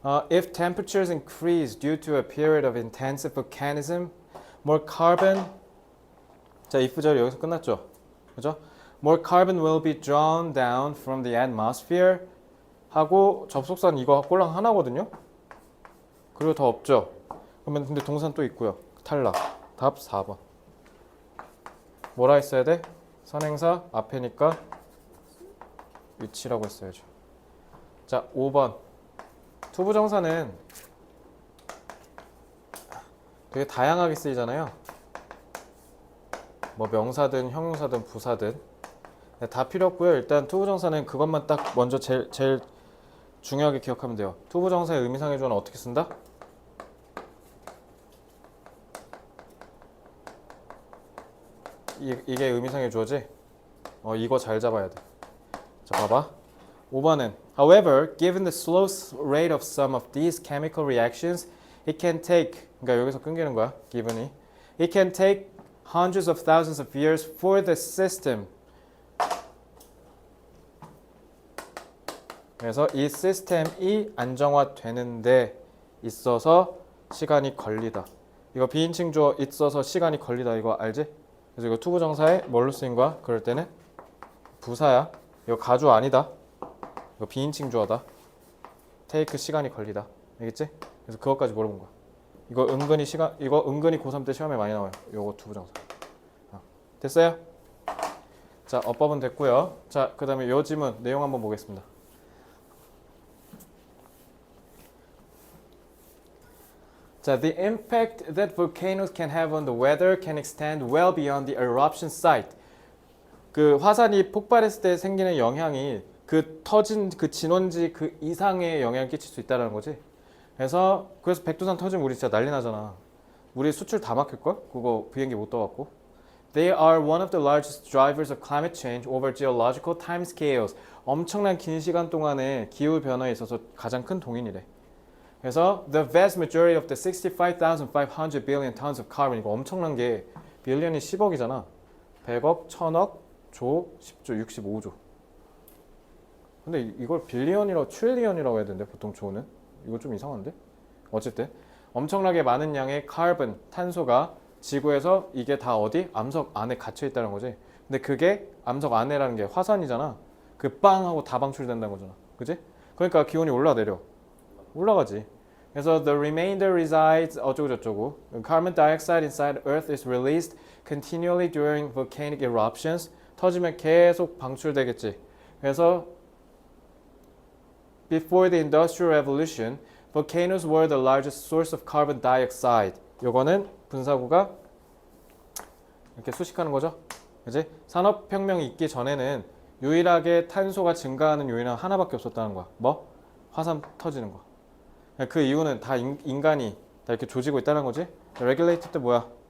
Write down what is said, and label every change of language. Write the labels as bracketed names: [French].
[English] If temperatures increase due to a period of intensive volcanism, more carbon. [Korean] 자, if 절이 여기서 끝났죠. 그죠? [English] More carbon will be drawn down from the atmosphere. [Korean] 하고 접속사는 이거 꼴랑 하나거든요. 그리고 더 없죠. 그러면 근데 동사는 또 있고요. 탈락. 답 4번. 뭐라 했어야 돼? 선행사 앞에니까 위치라고 했어야죠. 자, 5번. 투부정사는 되게 다양하게 쓰이잖아요. 뭐 명사든 형용사든 부사든 다 필요 없고요. 일단 투부정사는 그것만 딱 먼저 제일 중요하게 기억하면 돼요. 투부정사의 의미상의 주어는 어떻게 쓴다? 이게 의미상의 주어지? 이거 잘 잡아야 돼. 자, 봐봐. [English] 5번은 However, given the slow rate of some of these chemical reactions, it can take [Korean] 그러니까 여기서 끊기는 거야. [English] given이 it can take hundreds of thousands of years for the system. [Korean] 그래서 이 시스템이 안정화되는 데 있어서 시간이 걸리다. 이거 비인칭 주어 있어서 시간이 걸리다. 이거 알지? 그래서 이거 투부정사에 뭘로 쓰인 거야? 그럴 때는 부사야. 이거 가주 아니다. 이거 비인칭 주어다. take 시간이 걸리다. 알겠지? 그래서 그것까지 물어본 거야. 이거 은근히 고3 때 시험에 많이 나와요. 요거 투부정사. 됐어요? 자, 어법은 됐고요. 자, 그 다음에 요 지문 내용 한번 보겠습니다. [English] 자, the impact that volcanoes can have on the weather can extend well beyond the eruption site. [Korean] 그 화산이 폭발했을 때 생기는 영향이 그 터진 그 진원지 그 이상의 영향을 끼칠 수 있다는 거지. 그래서 백두산 터지면 우리 진짜 난리 나잖아. 우리 수출 다 막힐걸? 그거 비행기 못 떠갖고. [English] They are one of the largest drivers of climate change over geological timescales. [Korean] 엄청난 긴 시간 동안에 기후 변화에 있어서 가장 큰 동인이래. [English] 그래서 the vast majority of the 65,500 billion tons of carbon [Korean] 이거 엄청난 게 빌리언이 10억이잖아. 100억, 1000억, 조, 10조, 65조. 근데 이걸 빌리언이라고 트릴리언이라고 해야 되는데 보통 조는 이거 좀 이상한데? 어쨌든 엄청나게 많은 양의 카본, 탄소가 지구에서 이게 다 어디? 암석 안에 갇혀 있다는 거지. 근데 그게 암석 안에라는 게 화산이잖아. 그 빵 하고 다 방출된다는 거잖아. 그지? 그러니까 기온이 올라내려. 올라가지. [English] 그래서 the remainder resides 어쩌고저쩌고. Carbon dioxide inside Earth is released continually during volcanic eruptions. [Korean] 터지면 계속 방출되겠지. [English] 그래서 Before the Industrial Revolution, volcanoes were the largest source of carbon dioxide. [Korean] 요거는 분사구가 이렇게 수식하는 거죠. 그지? 산업혁명이 있기 전에는 유일하게 탄소가 증가하는 요인은 하나밖에 없었다는 거야. 뭐? 화산 터지는 거. 그 이유는 다 인간이 다 이렇게 조지고 있다는 거지. Regulate 때 뭐야?